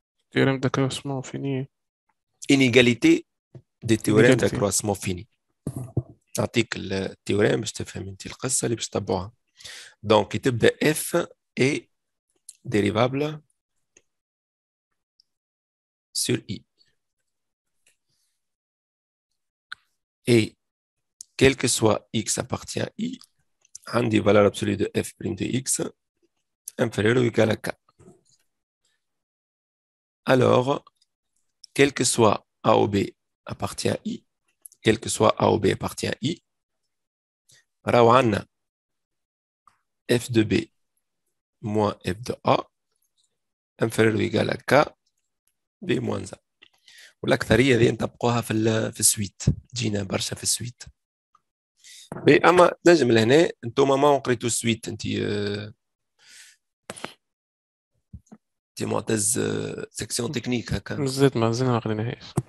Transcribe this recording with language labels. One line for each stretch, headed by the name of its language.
French: Théorème d'accroissement fini. Inégalité des théorèmes d'accroissement fini.
Arabic: نعطيك التيوريم باش تفهم انت القصة اللي باش تتبعوها. دونك تبدا
French: f est dérivable sur i. Et quel que soit x appartient à i, عندي valeur absolue de f' de x inférieur ou égal à k. Alors, quel que soit a ou b appartient à i, quel que soit a ou b appartient à i,
Arabic: راهو عندنا
French: f de b moins f de a inférieur ou égal à k b moins a.
Arabic: والأكثرية هذه نطبقوها في السويت، تجينا برشا في السويت. اما نجم لهنا انتوما ما قريتوا السويت انت معتز سيكسيون تكنيك هكا مازال ما قريناهاش.